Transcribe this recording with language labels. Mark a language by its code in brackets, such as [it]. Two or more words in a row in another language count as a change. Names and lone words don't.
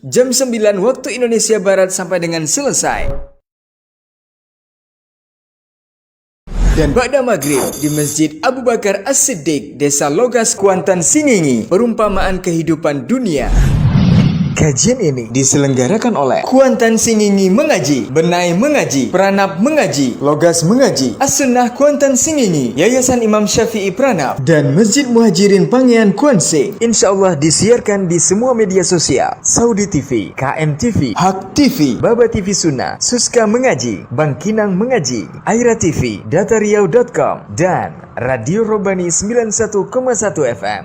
[id] Jam 9 waktu Indonesia Barat sampai dengan selesai. Dan Ba'da Maghrib di Masjid Abu Bakar As-Siddiq, Desa Logas, Kuantan Singingi, perumpamaan kehidupan dunia. Kajian ini diselenggarakan oleh Kuantan Singingi Mengaji, Benai Mengaji, Pranab Mengaji, Logas Mengaji, As-Sunnah Kuantan Singingi, Yayasan Imam Syafi'i Pranab, dan Masjid Muhajirin Pangean Kuansing. [ar] إن شاء الله [id] disiarkan di semua media sosial: Saudi TV, KM TV, Hak TV, Baba TV Sunnah, Suska Mengaji, Bangkinang Mengaji, Aira TV, datariau.com, dan Radio Robbani 91,1 FM.